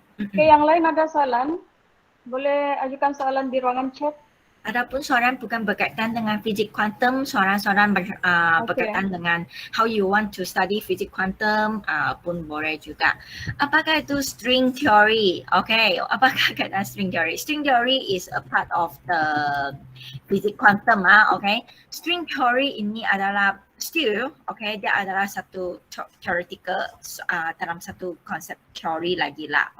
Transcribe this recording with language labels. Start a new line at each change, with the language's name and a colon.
Malay: Okay, yang lain ada soalan? Boleh ajukan soalan di ruangan chat. Adapun soalan bukan berkaitan dengan fizik kuantum, soalan-soalan berkaitan dengan
English: how you want to study
Malay: fizik kuantum pun boleh juga. Apakah itu string theory? Okay, apakah kaitan string theory?
English: String theory is a part of the fizik kuantum.
Malay: Okay, string theory ini adalah still, okay, dia adalah satu theoretical dalam satu konsep teori lagi lah.